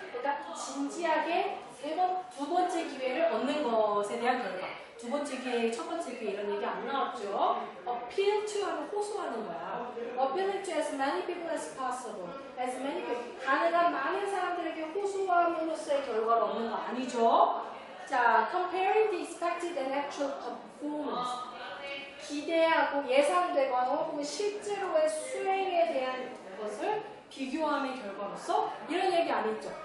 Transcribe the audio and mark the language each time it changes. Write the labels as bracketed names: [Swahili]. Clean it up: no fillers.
[Korean] 그러니까 진지하게 두 번째 기회를 얻는 것에 대한 결과. 두 번째 기회, 첫 번째 기회 이런 얘기 안 나왔죠. [English] appeal to [Korean] 하면 호소하는 거야. [English] appealing to as many people as possible. as many people. [Korean] 가능한 많은 사람들에게 호소함으로써의 결과를 얻는 거 아니죠. [English] 자, comparing the expected and actual performance. [Korean] 기대하고 예상되거나 혹은 실제로의 수행에 대한 것을 비교함의 결과로서 이런 얘기 안 했죠.